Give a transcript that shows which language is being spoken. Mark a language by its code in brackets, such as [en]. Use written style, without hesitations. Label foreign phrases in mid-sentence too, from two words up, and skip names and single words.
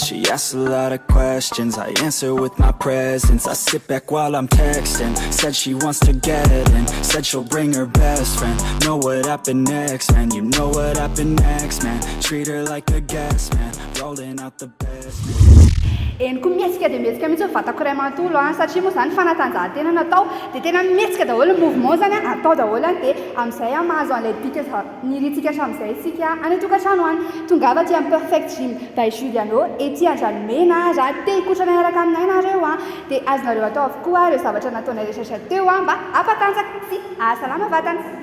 [en] She asks a lot of questions, I answer with my presence. I sit back while I'm texting, said she wants wants to get in. Said she'll bring her best friend. Know what happened next, man. You know what happened next, man. Treat her like a guest, man. Rolling out the best, man. [mg] Eniko mihetsika dia mihetsika mihitsy vatako iray manontolo satria moa zany fanatanjahantena natao dia tena mihetsika daholo ny mouvement zany atao daholo dia amin'izay mahazo an'ilay bika niritsika hatramin'izay isika any an-tokantrano any tongava aty amin'ny perfect gym by Judiano ety Andranomena raha te hikotrana miaraka aminay nareo dia azonareo atao avokoa ireo zavatra nataonay rehetrarehetra teo mba hampatanjaka sy ahasalama vatana.